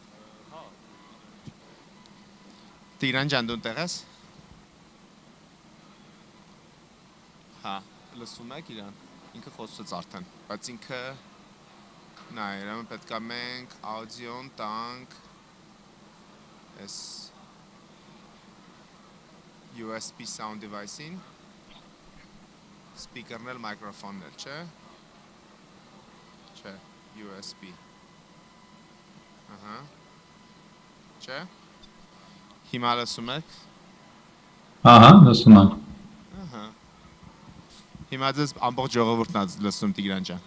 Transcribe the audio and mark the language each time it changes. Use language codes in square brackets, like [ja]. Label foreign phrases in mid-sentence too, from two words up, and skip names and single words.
[hy] Տիգրան ջան, դու ընտեղ ես։ Հա, լսում եք իրան։ Ինքը խոսեց արդեն, բայց ինքը նա երևի պետք է մենք աուդիոն տանք այս [en] USB sound device- [hy] ին, speaker-ն էլ, microphone-ն էլ, չէ։ Չէ, USB։ Ահա։ Չէ։ Հիմա լսում եք։ Ահա, լսում եմ։ Ահա։ Հիմա ձեզ ամբողջ ժողովուրդն է լսում Տիգրան ջան։